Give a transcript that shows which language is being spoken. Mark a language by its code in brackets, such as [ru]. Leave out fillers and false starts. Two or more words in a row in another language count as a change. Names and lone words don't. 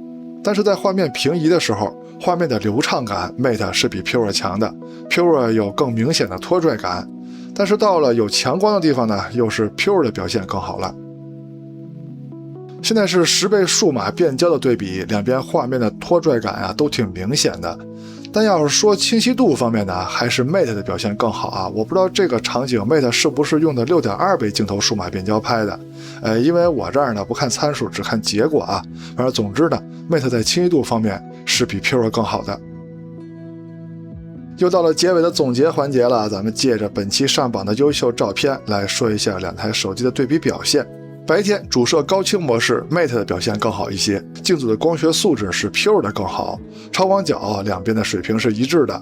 [zh] 但是在畫面平移的時候，畫面的流暢感 Mate 是比 Pure 強的 ，Pure 有更明顯的拖拽感。但是到了有强光的地方呢，又是 Pure 的表現更好了。现在是10倍數碼變焦的對比，兩邊畫面的拖拽感啊都挺明顯的。但要是說清晰度方面呢，還是 Mate 的表現更好啊！我不知道這個場景 Mate 是不是用的6.2倍鏡頭數碼變焦拍的，因為我這兒呢不看參數，只看結果啊。反正總之呢 ，Mate 在清晰度方面是比 Pure 更好的。又到了結尾的總結環節了，咱們借着本期上榜的優秀照片来說一下两台手機的對比表現。白天主攝高清模式 Mate 的表現更好一些，鏡組的光學素質是 Pure 的更好，超廣角两邊的水平是一致的。